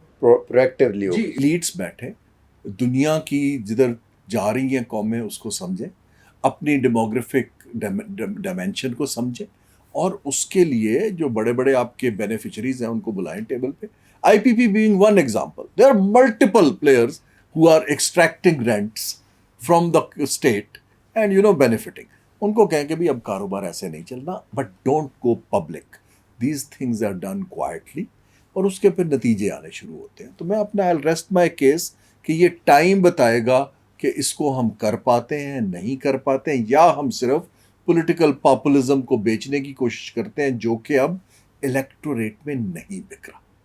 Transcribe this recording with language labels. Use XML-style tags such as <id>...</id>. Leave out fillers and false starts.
<en>پرویکٹیولی</en> <ur>جی elites بیٹھے، دنیا کی جدھر جا رہی ہیں قومیں اس کو سمجھیں، اپنی ڈیموگرافک ڈائمینشن کو سمجھیں، اور اس کے لیے جو بڑے بڑے آپ کے بینیفیشریز ہیں ان کو بلائیں ٹیبل پہ.</ur> <en>I P P being one example. There are multiple players who are extracting rents from the state and benefiting.</en> <ur>ان کو کہیں کہ بھی اب کاروبار ایسے نہیں چلنا،</ur> <en>but don't go public. These things are done quietly</en> <ur>اور اس کے پھر نتیجے آنے شروع ہوتے ہیں. تو میں اپنا</ur> <en>I'll rest my case</en> <ur>کہ یہ ٹائم بتائے گا کہ اس کو ہم کر پاتے ہیں نہیں کر پاتے ہیں، یا ہم صرف پولیٹیکل پاپولزم کو بیچنے کی کوشش کرتے ہیں جو کہ اب الیکٹوریٹ میں نہیں بک رہا.</ur>